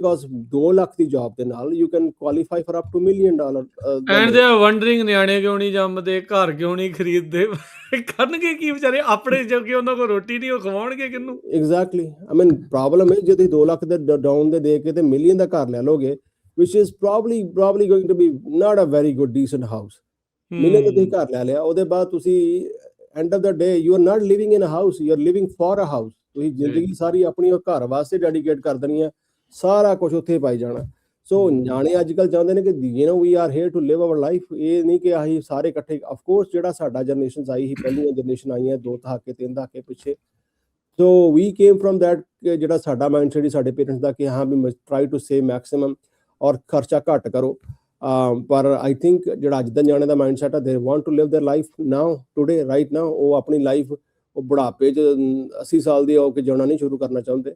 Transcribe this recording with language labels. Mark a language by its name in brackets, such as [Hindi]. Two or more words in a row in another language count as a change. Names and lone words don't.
[Punjabi] ਬਿਕੋਜ਼ 2 ਲੱਖ ਦੀ ਜੌਬ ਦੇ ਨਾਲ [English] you can qualify for up to [Punjabi] $1 ਮਿਲੀਅਨ। [English] and they are wondering, [Punjabi] ਨਿਆਣੇ ਕਿਉਂ ਨਹੀਂ ਜੰਮਦੇ, ਘਰ ਕਿਉਂ ਨਹੀਂ ਖਰੀਦਦੇ, ਕਰਨਗੇ ਕੀ ਵਿਚਾਰੇ ਆਪਣੇ, ਜੋਗੇ ਉਹਨਾਂ ਕੋਲ ਰੋਟੀ ਨਹੀਂ, ਉਹ ਖਵਾਉਣਗੇ ਕਿਹਨੂੰ? ਐਗਜ਼ੈਕਟਲੀ। [English] I mean [Punjabi] ਪ੍ਰੋਬਲਮ ਹੈ, ਜੇ ਤੁਸੀਂ 2 ਲੱਖ ਦੇ ਡਾਊਨ ਦੇ ਕੇ ਤੇ $1 ਮਿਲੀਅਨ ਦਾ ਘਰ ਲੈ ਲੋਗੇ, [English] which is probably going to be not a very good decent house. [Punjabi] ਮਿਲੀਅਨ ਦਾ ਤੁਸੀਂ ਘਰ ਲੈ ਲਿਆ, ਉਹਦੇ ਬਾਅਦ ਤੁਸੀਂ [English] end of the day you are not living in a house, you are living for a house. [Punjabi] ਤੁਸੀਂ ਜ਼ਿੰਦਗੀ ਸਾਰੀ ਆਪਣੀ ਉਹ ਘਰ ਵਾਸਤੇ ਡੈਡੀਕੇਟ ਕਰ ਦੇਣੀ ਹੈ, ਸਾਰਾ ਕੁਝ ਉੱਥੇ ਪਾਈ ਜਾਣਾ। ਸੋ ਨਿਆਣੇ ਅੱਜ ਕੱਲ੍ਹ ਚਾਹੁੰਦੇ ਨੇ ਕਿ [English] we are here to live our life, [Punjabi] ਇਹ ਨਹੀਂ ਕਿ ਅਸੀਂ ਸਾਰੇ ਇਕੱਠੇ। [English] of course [Punjabi] ਜਿਹੜਾ ਸਾਡਾ ਜਨਰੇਸ਼ਨ ਆਈ ਸੀ, ਪਹਿਲੀਆਂ ਜਨਰੇਸ਼ਨ ਆਈਆਂ 2 ਦਹਾਕੇ 3 ਦਹਾਕੇ ਪਿੱਛੇ, ਸੋ [English] we came from that, [Punjabi] ਜਿਹੜਾ ਸਾਡਾ [English] mind set [Punjabi] ਸੀ ਸਾਡੇ ਪੇਰੈਂਟਸ ਦਾ, ਕਿ ਹਾਂ [English] we try to save maximum [Punjabi] ਔਰ ਖਰਚਾ ਘੱਟ ਕਰੋ। ਪਰ [English] I think [Punjabi] ਜਿਹੜਾ ਅੱਜ ਦਾ ਨਿਆਣੇ ਦਾ [English] mind set [Punjabi] ਆ, [English] they want to live their life now, today, right now. [Punjabi] ਉਹ ਆਪਣੀ ਲਾਈਫ ਉਹ ਬੁਢਾਪੇ 'ਚ 80 ਸਾਲ ਦੀ ਹੋ ਕੇ ਜਿਉਣਾ ਨਹੀਂ ਸ਼ੁਰੂ ਕਰਨਾ ਚਾਹੁੰਦੇ।